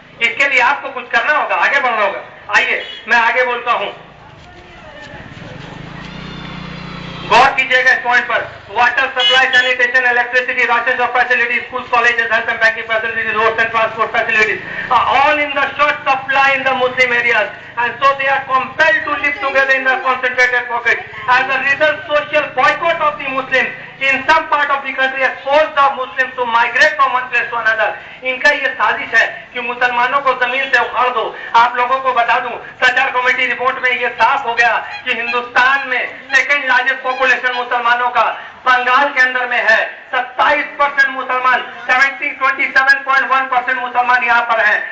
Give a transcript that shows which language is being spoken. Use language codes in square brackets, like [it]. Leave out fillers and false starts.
[hi] इसके लिए आपको कुछ करना होगा, आगे बढ़ना होगा। आइए मैं आगे बोलता हूं, गौर कीजिएगा इस पॉइंट पर। [en] Water supply, sanitation, electricity, ration of facilities, school, colleges, health and banking facilities, roads and transport facilities all in the short supply in the Muslim areas and so they are compelled to live together in the concentrated pockets. As a result, social boycott of the Muslims in some part of the country has forced the Muslims to migrate from one place to another. [hi] इनका ये साजिश है कि मुसलमानों को जमीन से उखाड़ दो। आप लोगों को बता दूं, सचर कमेटी रिपोर्ट में ये साफ हो गया कि हिंदुस्तान में [en] second largest population [hi] मुसलमानों का बंगाल के अंदर में है। 27% मुसलमान, 27.1% मुसलमान यहाँ पर हैं।